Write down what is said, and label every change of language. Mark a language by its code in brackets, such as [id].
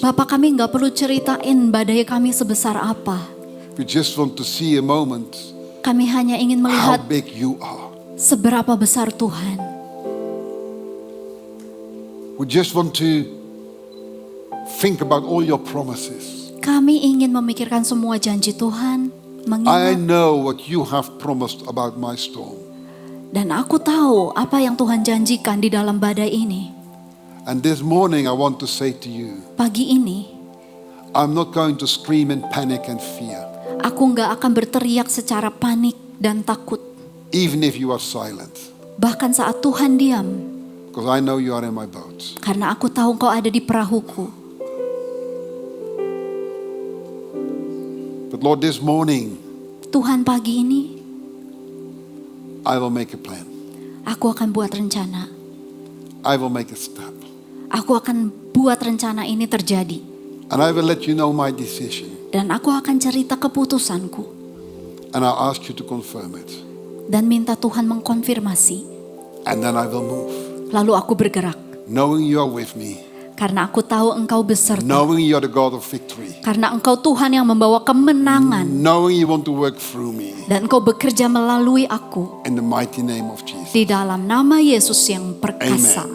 [id] Bapak, kami nggak perlu ceritain badai kami sebesar apa. [en] We just want to see a moment [id] Kami hanya ingin [en] how [id] melihat [en] big you are. [id] seberapa besar Tuhan. [en] We just want to think about all your promises. [id] Kami ingin memikirkan semua janji Tuhan. [en] I [id] Mengingat [en] know what you have promised about my storm. [id] dan aku tahu apa yang Tuhan janjikan di dalam badai ini. [en] And this morning I want to say to you, [id] Pagi ini [en] I'm not going to scream in panic and fear, [id] aku nggak akan berteriak secara panik dan takut. [en] even if you are silent, [id] Bahkan saat Tuhan diam. [en] because I know you are in my boat. [id] Karena aku tahu Engkau ada di perahuku. [en] But Lord, this morning [id] Tuhan, pagi ini [en] I will make a plan. [id] aku akan buat rencana. [en] I will make a step. [id] Aku akan buat rencana ini terjadi. [en] And I will let you know my decision. [id] Dan aku akan cerita keputusanku. [en] And I'll ask you to confirm it. [id] Dan minta Tuhan mengkonfirmasi. [en] And then I will move. [id] Lalu aku bergerak. [en] Knowing you are with me. [id] Karena aku tahu Engkau beserta. [en] Knowing you are the God of victory. [id] Karena Engkau Tuhan yang membawa kemenangan. [en] Knowing you want to work through me. [id] Dan Engkau bekerja melalui aku. [en] In the mighty name of Jesus. [id] Di dalam nama Yesus yang perkasa.